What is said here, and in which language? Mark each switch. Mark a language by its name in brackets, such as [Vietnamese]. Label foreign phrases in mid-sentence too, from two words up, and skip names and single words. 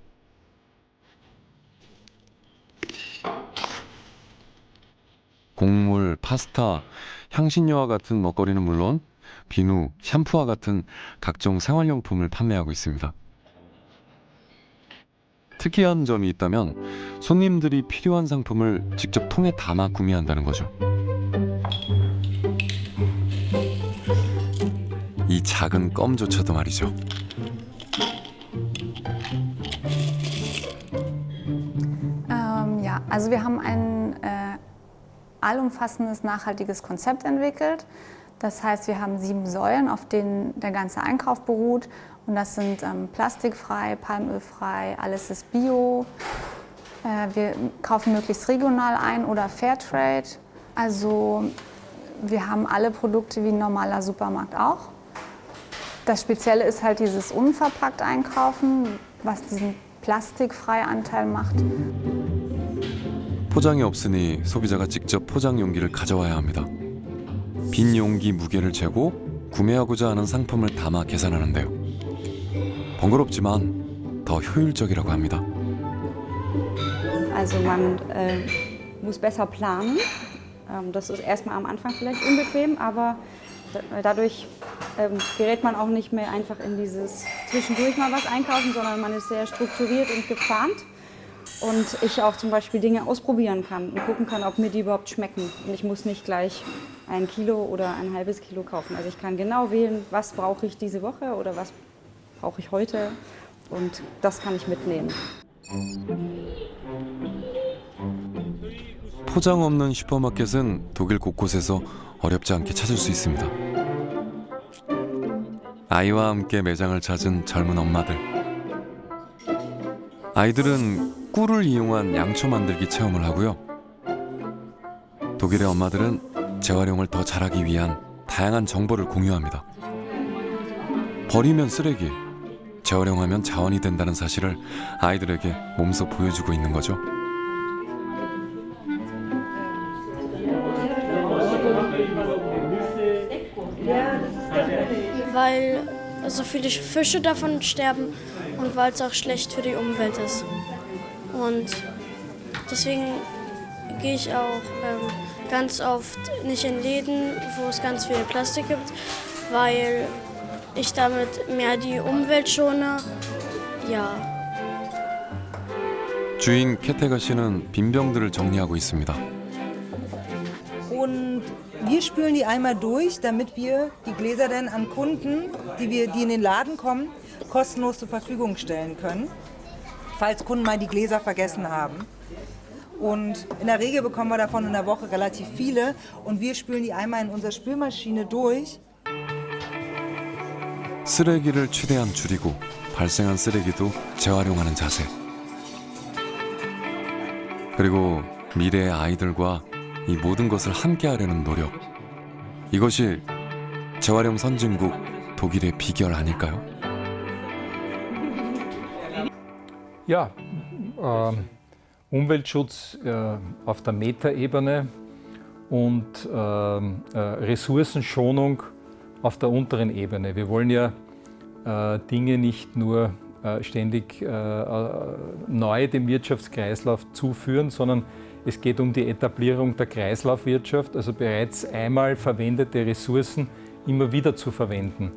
[Korean] 곡물, 파스타, 향신료와 같은 먹거리는 물론 비누, 샴푸와 같은 각종 생활용품을 판매하고 있습니다. 특이한 점이 있다면 손님들이 필요한 상품을 직접 통에 담아 구매한다는 거죠. 이 작은 껌조차도 말이죠. [German] Ja, also wir haben ein allumfassendes, nachhaltiges Konzept entwickelt. Das heißt, wir haben 7 Säulen, auf denen der ganze Einkauf beruht. Und das sind plastikfrei, palmölfrei, alles ist bio. Wir kaufen möglichst regional ein oder Fairtrade. Also wir haben alle Produkte wie ein normaler Supermarkt auch. Das Spezielle ist halt dieses unverpackt Einkaufen, was diesen plastikfreien Anteil macht. [Korean] 포장이 없으니 소비자가 직접 포장 용기를 가져와야 합니다. 빈 용기 무게를 재고 구매하고자 하는 상품을 담아 계산하는데요. 번거롭지만 더 효율적이라고 합니다. [German] Also man muss besser planen. Das ist erstmal am Anfang vielleicht unbequem, aber dadurch gerät man auch nicht mehr einfach in dieses zwischendurch mal was einkaufen, sondern man ist sehr strukturiert und geplant. Und ich auch zum Beispiel Dinge ausprobieren kann und gucken kann, ob mir die überhaupt schmecken. Und ich muss nicht gleich 1 Kilo oder ein halbes Kilo kaufen. Also ich kann genau wählen, was brauche ich diese Woche oder was brauche ich heute. Und das kann ich mitnehmen. [Korean] 포장 없는 슈퍼마켓은 독일 곳곳에서 어렵지 않게 찾을 수 있습니다. 아이와 함께 매장을 찾은 젊은 엄마들. 아이들은 꿀을 이용한 양초 만들기 체험을 하고요. 독일의 엄마들은 재활용을 더 잘하기 위한 다양한 정보를 공유합니다. 버리면 쓰레기, 재활용하면 자원이 된다는 사실을 아이들에게 몸소 보여주고 있는 거죠. [German] Weil so viele Fische davon sterben und weil es auch schlecht für die Umwelt ist. Und deswegen gehe ich auch ganz oft nicht in Läden, wo es ganz viel Plastik gibt, weil ich damit mehr die Umwelt schone. Ja. [Korean] 주인 캐테가 씨는 빈병들을 정리하고 있습니다. [German] Und wir spülen die einmal durch, damit wir die Gläser dann an Kunden, die in den Laden kommen, kostenlos zur Verfügung stellen können, falls Kunden mal die Gläser vergessen haben. Und in der Regel bekommen wir davon in der Woche relativ viele und wir spülen die einmal in unserer Spülmaschine durch. [Korean] 쓰레기를 최대한 줄이고 발생한 쓰레기도 재활용하는 자세. 그리고 미래의 아이들과 이 모든 것을 함께 하려는 노력. 이것이 재활용 선진국 독일의 비결 아닐까요? [German] Ja, Umweltschutz auf der Metaebene und Ressourcenschonung auf der unteren Ebene. Wir wollen ja Dinge nicht nur ständig neu dem Wirtschaftskreislauf zuführen, sondern es geht um die Etablierung der Kreislaufwirtschaft, also bereits einmal verwendete Ressourcen immer wieder zu verwenden.